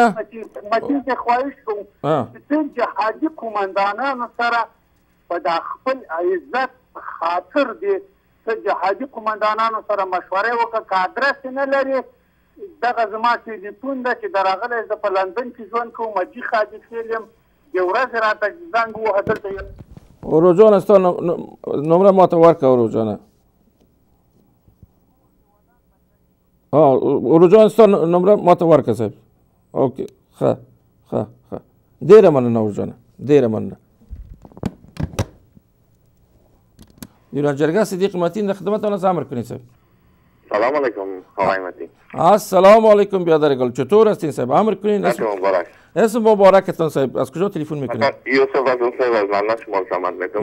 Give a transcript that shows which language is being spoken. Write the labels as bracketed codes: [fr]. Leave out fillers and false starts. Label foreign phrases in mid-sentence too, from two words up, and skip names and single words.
[ps] متین ته خواهش کوم چې ته جهادي قمندانانو سره په دا خپل عزت خاطر دې ته جهادي قمندانانو سره مشورې وکړه که ادرس نه لرې دغه زما ټلیفون ده چې درغلی زه په لندن کې ژوند کوم مجي خاجي خیل یم د ورځې راته زنګ ووهه دلته ورور جانه ستا نمره ماته ورکړه ورور جانه ورور جانه ستا نمره ماته ورکړه صاحب اوکې ښه ډېره مننه ورور جانه ډېره مننه ایران جرگه صدیق متین [fa] در خدمتتان است امر کنید صاحب سلام علیکم آقای متین السلام علیکم برادر گل چطور هستین صاحب امر کنید اسم مبارکتان صاحب از کجا تلفن میکنید یوسف هستم صاحب از لندن شما سلام میکنم